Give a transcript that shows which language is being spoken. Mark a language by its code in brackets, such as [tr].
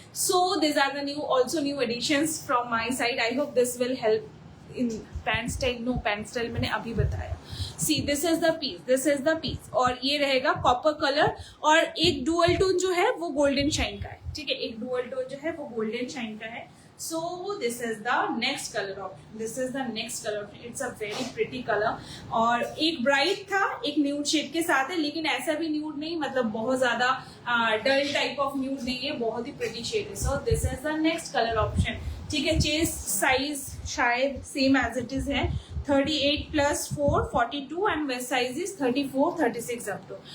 [en] So this are the new additions from my side. I hope this will help in pant style. No, pant style [hi] मैंने अभी बताया। [en] see this is the piece, [hi] और ये रहेगा copper colour, और एक dual tone जो है वो गोल्डन शाइन का है, ठीक है, एक डुअल टोन जो है वो गोल्डन शाइन का है। [en] So this is the next color option. It's a very pretty color. [hi] और एक ब्राइट था, एक न्यूड शेड के साथ है, लेकिन ऐसा भी न्यूड नहीं, मतलब बहुत ज्यादा डल टाइप ऑफ न्यूड नहीं है, बहुत ही प्रिटी शेड है। [en] so this is the next colour option, [hi] ठीक है। [en] Chest size शायद same as it is है, 38 + 4 42, and waist size is 34 36 up to.